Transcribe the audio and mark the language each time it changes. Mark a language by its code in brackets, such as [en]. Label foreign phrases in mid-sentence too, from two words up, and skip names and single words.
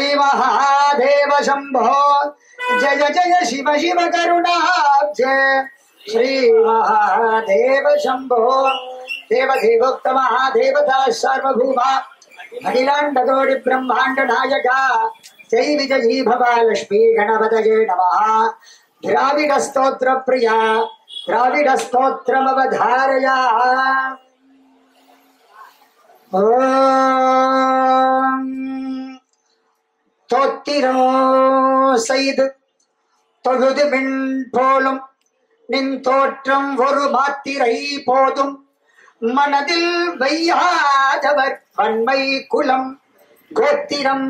[sa] महादेव शंभो जय जय शिव शिव करुणाब्जे श्री महादेव शंभो देवदेवोत्तमः देवता सार्वभौमा अखिलाण्डकोटि ब्रह्माण्ड नायक जय विजयी भव लक्ष्मी गणपतये नमः द्राविड स्तोत्र प्रिया द्राविड स्तोत्रमवधारया [ta] தோத்திரம் செய்து தொழுது மின் போலும் நின் தோற்றம் ஒரு மாத்திரை போதும் மனதில் வையாதவர் வன்மை குலம் கோத்திரம்